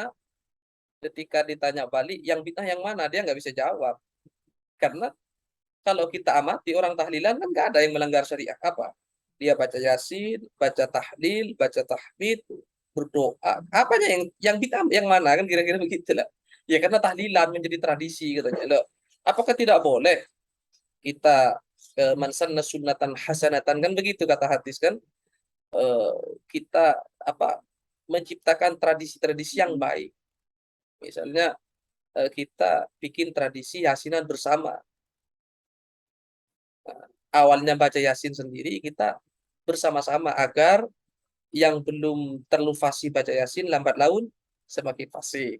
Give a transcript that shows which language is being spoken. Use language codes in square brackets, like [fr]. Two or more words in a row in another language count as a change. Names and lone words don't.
[id] Ketika ditanya balik yang bid'ah yang mana, dia nggak bisa jawab, karena kalau kita amati orang tahlilan kan nggak ada yang melanggar syariat apa. Dia baca Yasin, baca tahlil, baca tahmid, berdoa. Apanya yang bid'ah yang mana, kan kira-kira begitulah. Ya karena tahlilan menjadi tradisi katanya. Loh, apakah tidak boleh kita [ar] من سن سنة حسنة, [id] kan begitu kata hadis kan. Eh, kita apa menciptakan tradisi-tradisi yang baik. Misalnya kita bikin tradisi yasinan bersama. Awalnya baca Yasin sendiri, kita bersama-sama agar yang belum terlalu fasih baca Yasin lambat laun semakin fasih.